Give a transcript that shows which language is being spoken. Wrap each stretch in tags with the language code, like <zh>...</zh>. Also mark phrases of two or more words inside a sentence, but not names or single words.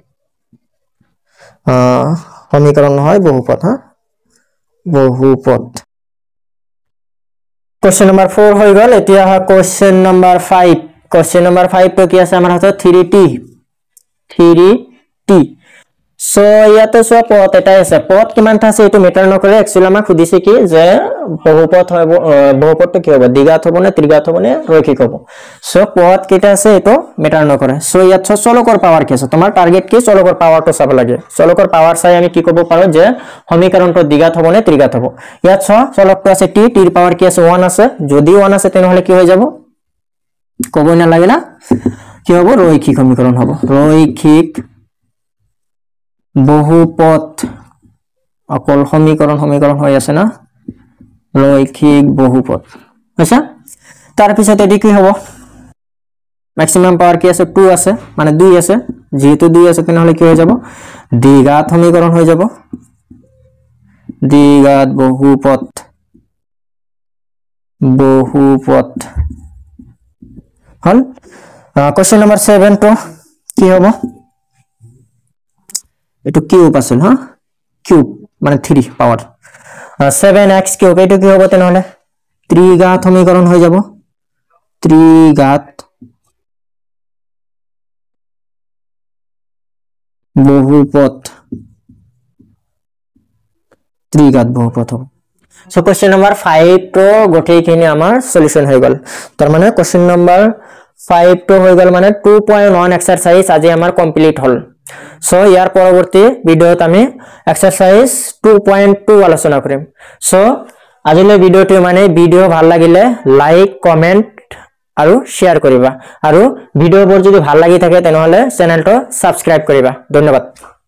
<as>সমীকরণ হয় বহুপদ বহুপদ</as> <en>question number 4</en> <as>হৈ গল এতিয়া</as> <en>question number 5 question number 5</en> <as>তো কি আছে আমাৰ হাতত 3t সো ইয়াতে সো পথ এটাই আছে পথ কিমান আছে এটো মেটাৰ নকৰে একচুয়ালি আমাক খুদিছে কি যে বহুপদ হয় বহুপদটো কি হ'ব দ্বিঘাত হ'ব নে ত্রিঘাত হ'ব নে রৈখিক হ'ব সো পথ কেটা আছে এটো মেটাৰ নকৰে সো ইয়াত চলকৰ পাৱাৰ কি আছে তোমাৰ টাৰ্গেট কি চলকৰ পাৱাৰটো চাব লাগে চলকৰ পাৱাৰ চাই আমি কি ক'ব পাৰো যে সমীকৰণটো দ্বিঘাত হ'ব নে ত্রিঘাত হ'ব ইয়াত চলকটো আছে t ৰ পাৱাৰ কি আছে 1 আছে যদি 1 আছে তেনেহলে কি হৈ যাব ক'ব না লাগে না কি হ'ব রৈখিক সমীকরণ হ'ব রৈখিক বহুপদ অকল সমীকরণ হৈ আছে না রৈখিক বহুপদ আচ্ছা তার পিছত এটি কি হ'ব</as> <en>maximum power</en> <as>কি আছে 2 আছে মানে 2 আছে যেহেতু 2 আছে তেনেহলে কি হৈ যাব দ্বিঘাত সমীকরণ হৈ যাব দ্বিঘাত বহুপদ হল</as> <en>question number 7</en> <as>তো কি হ'ব এটো কিউব আছিল কিউব মানে 3 পাৱাৰ 7x কিউব এটো কি হ'ব তেনেহলে ত্রিঘাত সমীকরণ হৈ যাব ত্রিঘাত বহুপদ হ'ব সো</as> <en>question number 5</en> <as>তো গোটেইখিনি আমাৰ সলিউশন হৈ গল তাৰ মানে</as> <en>question number 5</en> <as>তো হৈ গল মানে 2.1 এক্সারসাইজ আজি আমাৰ কমপ্লিট হল সো ইয়াৰ পৰৱৰ্তী ভিডিওত আমি এক্সারসাইজ 2.2 আলোচনা কৰিম সো আজিলৈ ভিডিওটো মানে ভিডিও ভাল লাগিলে</as> <en>like comment</en> <as>আৰু শেয়ার কৰিবা আৰু ভিডিওবোৰ যদি ভাল লাগি থাকে তেনেহলে চেনেলটো সাবস্ক্রাইব কৰিবা ধন্যবাদ</as>